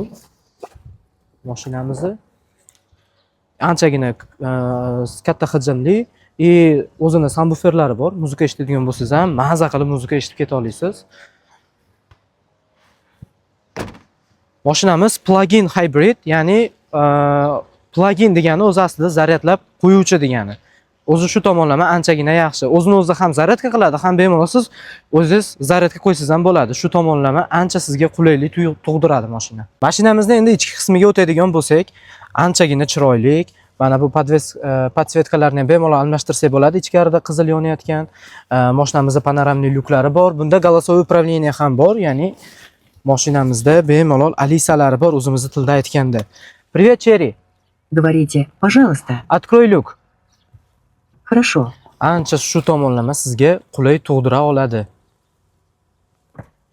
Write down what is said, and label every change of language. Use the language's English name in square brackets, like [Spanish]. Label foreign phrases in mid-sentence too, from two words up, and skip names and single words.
[Uzbek] Mashinamizni anchagina katta hajmli, o'zini subwooferlari bor. Muzika eshitadigan bo'lsangiz ham maza qilib muzika eshitib keta olasiz. Mashinamiz plug-in hybrid, ya'ni plug-in degani o'zi aslida zaryadlab qo'yuvchi degani. O'zi shu tomonlama anchagina yaxshi. O'zini o'zi ham zaryadka qiladi, ham bemalol siz o'zingiz zaryadka qo'ysangiz ham bo'ladi. Shu tomonlama ancha sizga qulaylik tug'diradi mashina. Mashinamizning endi ichki qismiga o'tadigan bo'lsak, anchagina chiroyli. Mana bu podsvetkalarni ham bemalol almashtirsak bo'ladi. Ichkarida qizil yonayotgan. Mashinamizda panoramli lyuklari bor. Bunda [Russian] голосовое управление [Uzbek] ham bor, ya'ni mashinamizda bemalol alisalari bor, o'zimizning tilda aytganda. [Russian] Привет, Chery. Говорите, пожалуйста. Открой люк. Хорошо. [Uzbek] Ancha shu tomonlama sizga qulay tug'dira oladi.